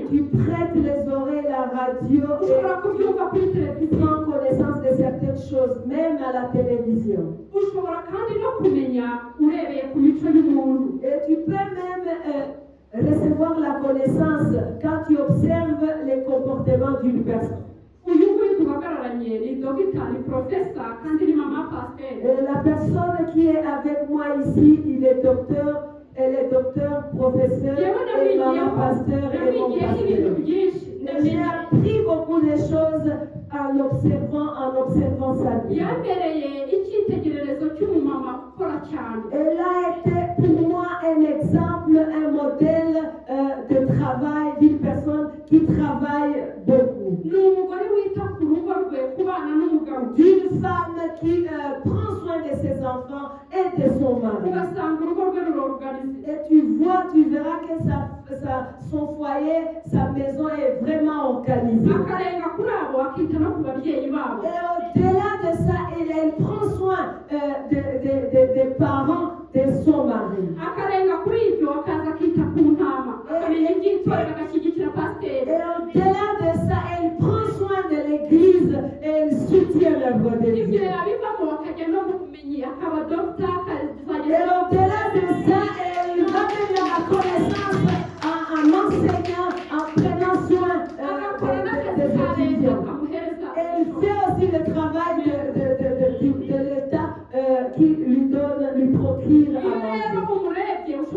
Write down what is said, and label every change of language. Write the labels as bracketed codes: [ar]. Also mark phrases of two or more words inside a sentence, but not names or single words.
[fr] Tu prêtes les oreilles à la radio [rw] Ushobora et kubyumva kuri tu televiziyo. [fr] prends connaissance de certaines choses, même à la télévision. [rw] Ushobora kandi no kumenya urebeye ku mico y'umuntu. [fr] Et tu peux même recevoir la connaissance quand tu observes les comportements d'une personne. [rw] Uyu nguyu duhagararanye ni dogita ni profesa kandi ni mama pasiteri. [fr] Et la personne qui est avec moi ici, il est docteur, elle est docteur, professeur et maman pasteur et mon pasteur. Et j'ai appris beaucoup de choses en observant sa vie. [rw] Yambereye icyitegererezo cy'umumama ukora cyane. [fr] Elle a été pour moi un exemple, un modèle de travail d'une personne qui travaille beaucoup. [rw] Ni umugore wita ku rugo rwe ku bana n'umugabo. [fr] D'une femme qui prend soin de ses enfants et de son mari. [rw] Ugasanga urugo rwe rurorganize. [fr] Et tu verras que son foyer, sa maison est vraiment organisée. [rw] Akarenga kuri abo akita no ku babyeyi babo. [fr] Et au-delà de ça, elle prend soin des parents de son mari. [rw] Akarenga kuri ibyo akaza akita ku ntama. Akamenya iby'itorero agashyigikira pasiteri. [fr] Et au-delà de ça, elle prend soin de l'église et elle soutient l'œuvre de [rw] Ibyo Dieu. yabivamo akajya no mu bumenyi akaba dogita [fr] Et au-delà de ça, elle ramène la connaissance en enseignant, en prenant soin des étudiants. Elle fait aussi le travail de l'État qui lui procure à manger.